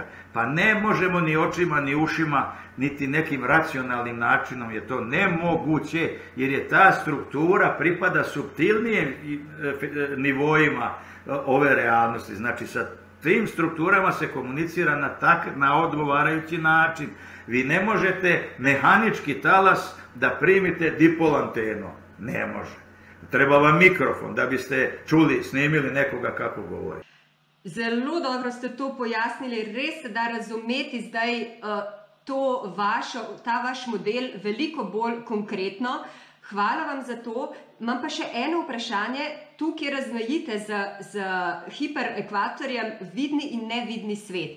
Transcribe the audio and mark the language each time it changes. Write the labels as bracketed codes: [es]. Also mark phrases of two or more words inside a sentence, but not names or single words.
[sr] Pa ne možemo ni očima, ni ušima, niti nekim racionalnim načinom, je to nemoguće, jer je ta struktura pripada suptilnijim nivoima ove realnosti. Znači, sa tim strukturama se komunicira na odgovarajući način. Vi ne možete mehanički talas da primite dipol antenu. Ne može. Treba vam mikrofon da biste čuli, snimili nekoga kako govori. [sl] Zelo dobro ste to pojasnili. Res se da razumeti zdaj ta vaš model veliko bolj konkretno. Hvala vam za to. Imam pa še eno vprašanje. Tukaj razmejite z hiperekvatorjem vidni in nevidni svet.